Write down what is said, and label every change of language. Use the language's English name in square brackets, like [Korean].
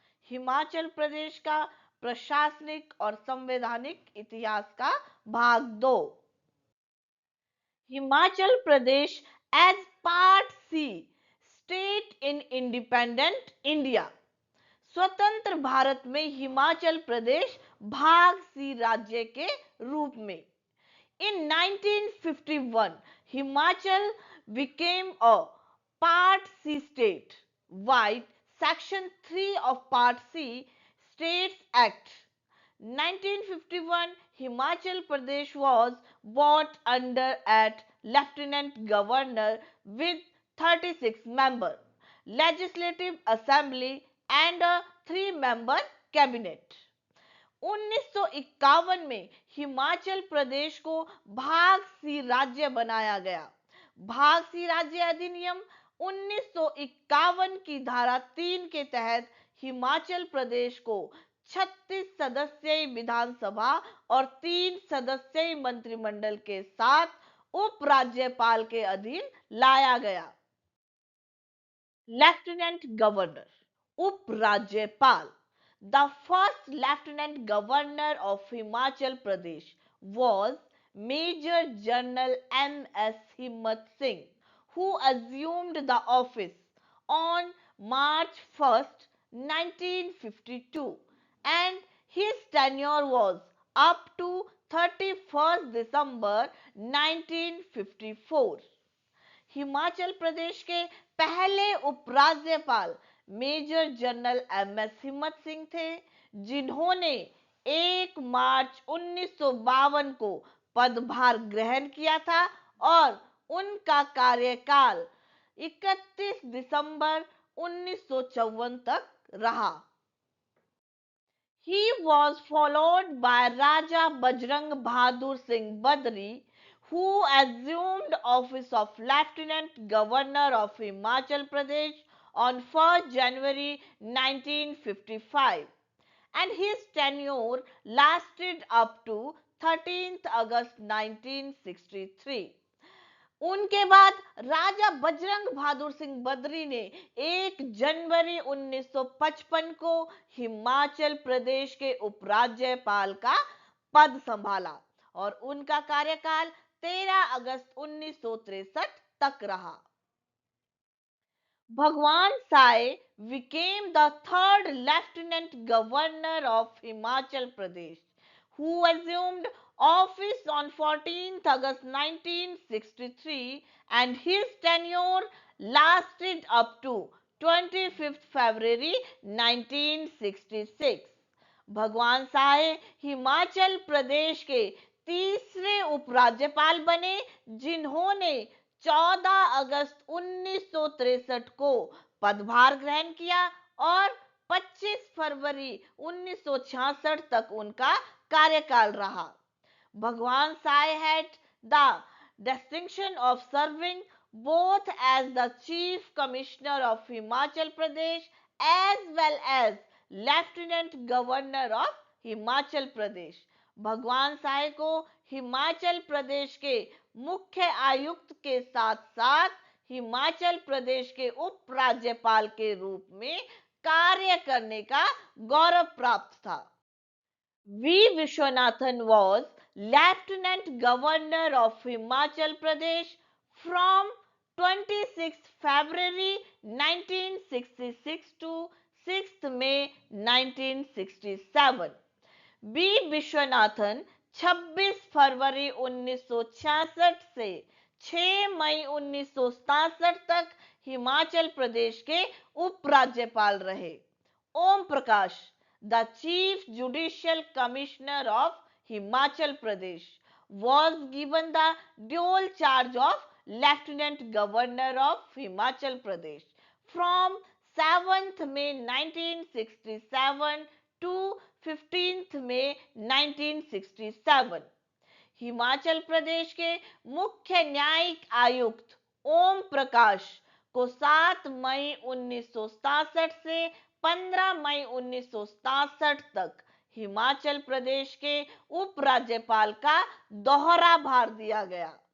[Hindi] हिमाचल प्रदेश का प्रशासनिक और संवैधानिक इतिहास का भाग 2। [English] Himachal Pradesh as part C, state in independent India. [Hindi] स्वतंत्र भारत में हिमाचल प्रदेश भाग सी राज्य के रूप में। [English] In 1951, Himachal became a Part C state. White Section 3 of Part C States Act 1951, Himachal Pradesh was brought under at Lieutenant Governor with 36 member Legislative Assembly and a 3-member cabinet. [Hindi] 1951 में हिमाचल प्रदेश को भाग सी राज्य बनाया गया। भाग सी राज्य अधिनियम 1951 की धारा 3 के तहत हिमाचल प्रदेश को 36 सदस्यीय विधानसभा और 3 सदस्यीय मंत्रिमंडल के साथ उपराज्यपाल के अधीन लाया गया। लेफ्टिनेंट गवर्नर, उपराज्यपाल। [English] The first Lieutenant Governor of Himachal Pradesh was Major General M.S. Himmat Singh, who assumed the office on March 1st, 1952, and his tenure was up to 31st December 1954. [Hindi] Himachal Pradesh के पहले उपराज्यपाल मेजर जनरल एम.एस. हिम्मत सिंह थे, जिन्होंने 1 मार्च 1952 को पदभार ग्रहण किया था और उनका कार्यकाल 31 दिसंबर 1954 तक रहा। [English] He was followed by Raja Bajrang Bahadur Singh Badri, who assumed office of Lieutenant Governor of Himachal Pradesh on 1st January 1955, and his tenure lasted up to 13th August 1963. [Hindi] उनके बाद राजा बजरंग बहादुर सिंह बद्री ने 1 जनवरी 1955 को हिमाचल प्रदेश के उपराज्यपाल का पद संभाला और उनका कार्यकाल 13 अगस्त 1963 तक रहा। [English] Bhagwan Sai became the third Lieutenant Governor of Himachal Pradesh, who assumed office on 14th August 1963, and his tenure lasted up to 25th February 1966. [Hindi] भगवान साय हिमाचल प्रदेश के तीसरे उपराज्यपाल बने, जिन्होंने 14 अगस्त 1963 को पदभार ग्रहण किया और 25 फरवरी 1966 तक उनका कार्यकाल रहा। [English] Bhagwan Sai had the distinction of serving both as the Chief Commissioner of Himachal Pradesh as well as Lieutenant Governor of Himachal Pradesh। [Hindi] भगवान साय को हिमाचल प्रदेश के मुख्य आयुक्त के साथ साथ हिमाचल प्रदेश के उपराज्यपाल के रूप में कार्य करने का गौरव प्राप्त था। [English] V. Vishwanathan was Lieutenant Governor of Himachal Pradesh from 26 February 1966 to 6 May 1967. [Hindi] B Viswanathan 26 फरवरी 1966 से 6 मई 1967 तक हिमाचल प्रदेश के उपराज्यपाल रहे। [English] Om Prakash, the Chief Judicial Commissioner of Himachal Pradesh, was given the dual charge of Lieutenant Governor of Himachal Pradesh from 7th May 1967 to 15th May 1967. [Hindi] Himachal Pradesh के मुख्य न्यायिक आयुक्त ओम प्रकाश को 7 मई 1967 से 15 मई 1967 तक हिमाचल प्रदेश के उपराज्यपाल का दोहरा भार दिया गया।